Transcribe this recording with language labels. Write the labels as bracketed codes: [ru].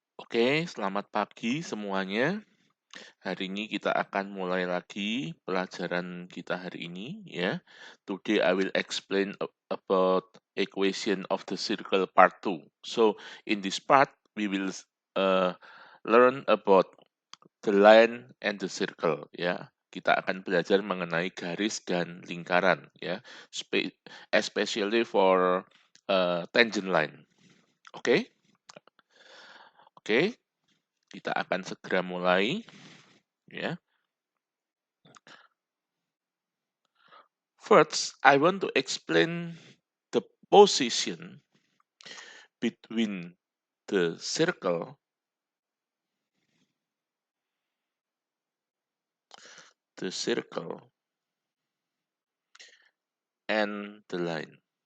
[id] Oke, selamat pagi semuanya. Hari ini kita akan mulai lagi pelajaran kita hari ini ya. [en] Today I will explain about equation of the circle part 2. So, in this part we will uh, learn about the line and the circle [id] ya. Kita akan belajar mengenai garis dan lingkaran ya. [en] Especially for tangent line. Oke? [id] Oke, kita akan segera mulai ya. [en] First, I want to explain the position between the circle and the line.